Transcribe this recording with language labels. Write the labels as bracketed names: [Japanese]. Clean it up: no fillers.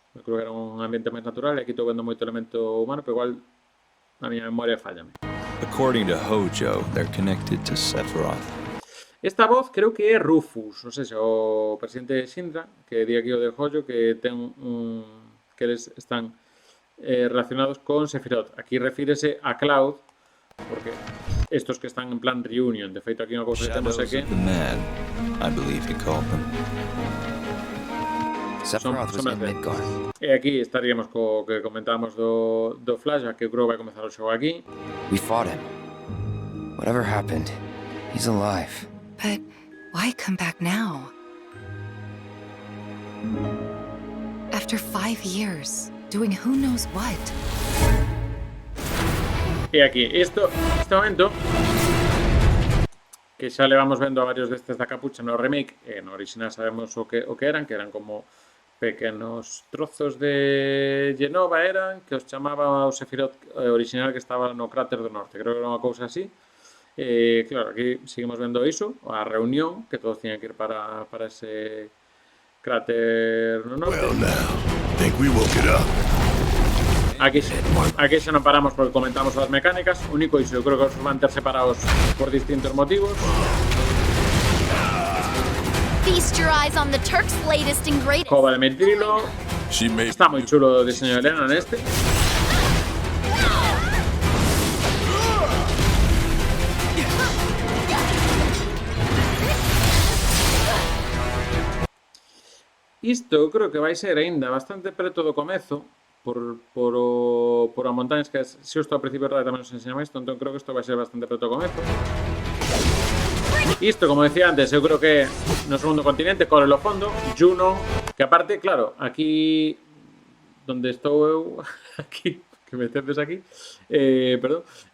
[Galician] Eu creo que era un ambiente máis natural e aquí estou vendo moito elemento humano, pero igual a miña memoria fallame. [English] According to Hojo, they're connected to Sephiroth. [Galician] Esta voz creo que é Rufus, non sei se o presidente de Shinra, que di aquí o de Hojo, que ten que eles están relacionados con Sephiroth. Aquí refírese a Cloud, porque estos que están en plan reunion, de feito aquí unha cousa que temos é que [English] Shadows of the Mad, I believe he called them. Sephiroth was in Midgard. [Galician] E aquí estaríamos co que comentábamos do Flash, que eu creo que vai comezar o xogo aquí. [English] We fought him. Whatever happened, he's alive. But why come back now? After 5 years, doing who knows what. [Galician] E aquí, este momento que xa levamos vendo a varios destes da capucha no remake, e no original sabemos o que eran como pequenos trozos de Genova eran, que os chamaba o Sephiroth original que estaba no cráter do norte, creo que era unha cousa así. Claro, aquí seguimos vendo iso, a reunión, que todos tiñan que ir para ese cráter no norte. [English] Well, now, think we woke it up. [Galician] Aquí xa non paramos porque comentamos as mecánicas. Único iso, eu creo que os van ter separados por distintos motivos. [English] Feast your eyes on the Turk's latest and greatest. [Galician] Cova de Metrilo. [English] She made [Galician] Está moi chulo o diseño de Elena neste. Isto eu creo que vai ser aínda bastante preto do comezo por a montañas que se isto ao principio tamén nos enseñaba isto, entón creo que isto vai ser bastante preto do comezo. Isto, como decía antes, eu creo que no segundo continente, Core lo fondo, Juno, que aparte, claro, aquí donde estou eu, aquí, que me teces aquí, perdón,